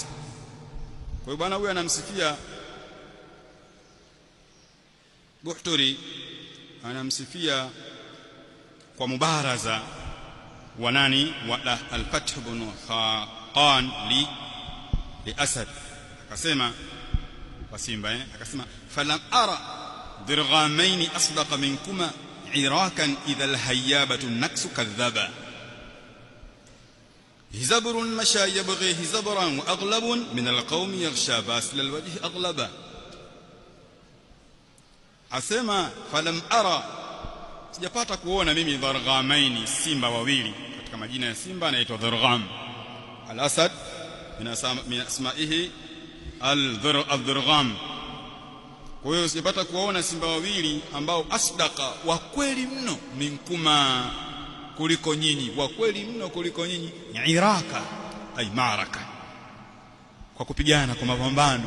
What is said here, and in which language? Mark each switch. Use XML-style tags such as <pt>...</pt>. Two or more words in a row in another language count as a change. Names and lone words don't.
<sw>Kwa hiyo bwana huyu anamsifia Buhturi, anamsifia kwa mubaraza wa nani, wa al-Fath ibn Khaqan li Asad. Akasema kwa Simba, akasema</sw> <ar>فلم أر ضرغامين أصدق منكما عراكا إذا الهيابة النكس كذبا. هزبر مشى يبغي هزبرا وأغلب من القوم يغشى باسل الوجه أغلبا.</ar> <sw>asema</sw> <ar>فلم أر,</ar> <sw>sijapata kuona mimi dharghamaini, simba wawili. Katika majina ya simba anaitwa dhargham.</sw> <ar>الأسد من أسمائه الضرغام.</ar> <sw>Kwa hiyo sijapata kuona simba wawili ambao asdaqa, wa kweli mno, minkuma, kuliko nyinyi, wa kweli mno kuliko nyinyi,</sw> <ar>عراكا أي معركة,</ar> <sw>kwa kupigana, kwa mapambano.</sw>